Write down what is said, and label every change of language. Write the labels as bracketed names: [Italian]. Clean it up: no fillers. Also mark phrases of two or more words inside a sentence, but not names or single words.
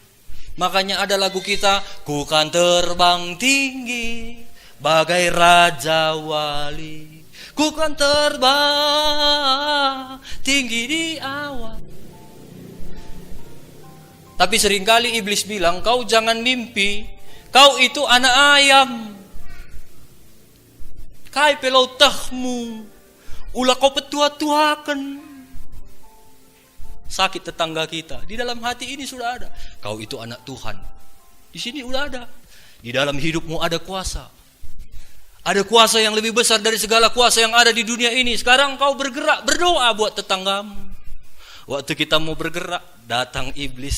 [Indonesian] Makanya ada lagu kita, ku kan terbang tinggi bagai Raja Wali. Ku kan terbang tinggi di awan. Tapi seringkali iblis bilang, kau jangan mimpi, kau itu anak ayam. [Batak Karo] Kai pelau tahmu, ulah kau petua-tuakan. [Indonesian] Sakit tetangga kita, di dalam hati ini sudah ada. Kau itu anak Tuhan. Di sini udah ada. Di dalam hidupmu ada kuasa. Ada kuasa yang lebih besar dari segala kuasa yang ada di dunia ini. Sekarang kau bergerak, berdoa buat tetanggamu. Waktu kita mau bergerak, datang iblis.